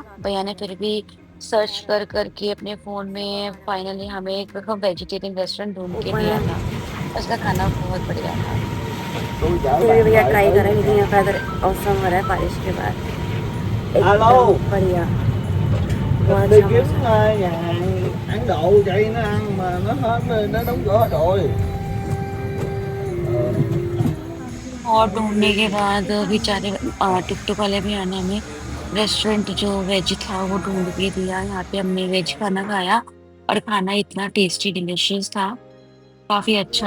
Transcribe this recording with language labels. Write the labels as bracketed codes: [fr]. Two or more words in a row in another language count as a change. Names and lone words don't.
[hi] भैया ने फिर भी सर्च कर करके अपने फोन में फाइनली हमें एक [en] vegetarian restaurant [hi] ढूंढ के ओपन दिया था। है। उसका खाना बहुत बढ़िया था। तो ये भैया ट्राई करें, लेकिन यहाँ का अगर औसम हो रहा है बारिश के बाद, [vi] alo [hi] एकदम बढ़िया। बहुत [vi] đi [hi] अच्छा [vi] kiếm [hi] मौसम। [vi] nhà hàng Ấn Độ chạy nó ăn mà nó hết nó đóng cửa hết rồi. [hi] और ढूंढने के बाद बेचारे टुक टुक वाले भैया ने हमें रेस्टोरेंट जो वेज था वो ढूंढ के दिया। यहाँ पे हमने वेज खाना खाया और खाना इतना [en] tasty delicious [hi] था। काफी अच्छा